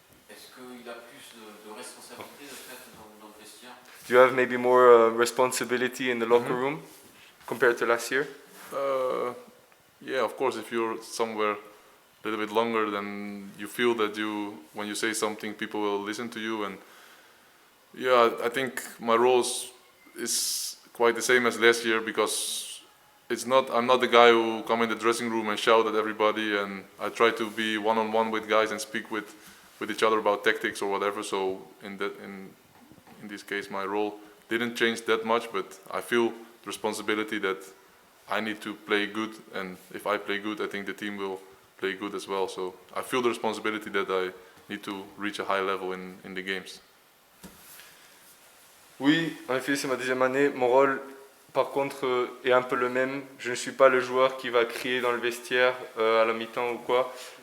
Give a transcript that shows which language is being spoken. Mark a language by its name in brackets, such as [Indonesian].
[French] Est-ce qu'il a plus de responsabilité de fait dans le vestiaire? [English] Do you have maybe more responsibility in the locker room compared to last year? Yeah, of course. If you're somewhere a little bit longer, then you feel that when you say something, people will listen to you. And yeah, I think my role is quite the same as last year, because I'm not the guy who come in the dressing room and shout at everybody, and I try to be one-on-one with guys and speak with each other about tactics or whatever. So in this case, my role didn't change that much, but I feel the responsibility that I need to play good, and if I play good, I think the team will play good as well. So I feel the responsibility that I need to reach a high level in the games. [French] Oui, en effet, c'est ma deuxième année. Mon rôle, par contre, est un peu le même. Je ne suis pas le joueur qui va crier dans le vestiaire à la mi-temps ou quoi.